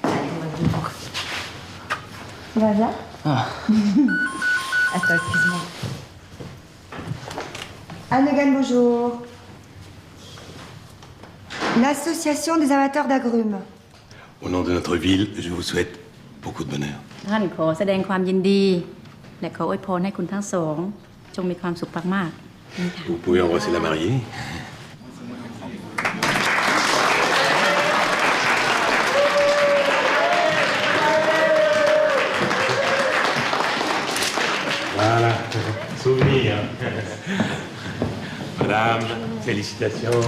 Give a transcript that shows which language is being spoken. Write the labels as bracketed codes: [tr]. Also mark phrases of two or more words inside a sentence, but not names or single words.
[fr] Tu vas bien? Ah. Attends, excuse-moi. Anne Hogan, bonjour. L'association des amateurs d'agrumes. Au nom de notre ville, je vous souhaite beaucoup de bonheur. [th] ท่านขอแสดงความยินดี และขออวยพรให้คุณทั้งสองจงมีความสุขมากๆนี่ค่ะ [fr] Vous pouvez embrasser la mariée. Voilà, souvenir. Madame, félicitations.